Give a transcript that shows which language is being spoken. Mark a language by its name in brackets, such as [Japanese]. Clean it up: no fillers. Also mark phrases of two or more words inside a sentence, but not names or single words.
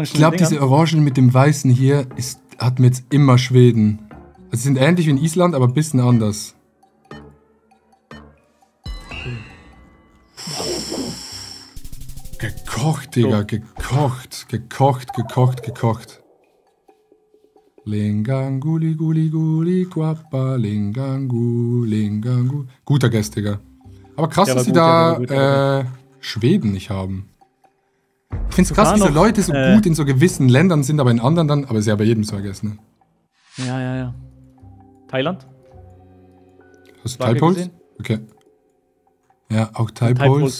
[German] Ich glaube, diese Orangen mit dem Weißen hier hatten wir jetzt immer Schweden. Also sie sind ähnlich wie in Island, aber ein bisschen anders. Gekocht, Digga. Gekocht. Linganguli, guli, guapa, lingangu. Guter Guest, Digga. Aber krass, dass sie da Schweden nicht haben. Ich find's krass, wie so Leute so gut in so gewissen Ländern sind, aber in anderen dann, aber ist ja bei jedem so vergessen, ne? Ja. Thailand? Hast du Taipols? Okay. Ja, auch Taipols.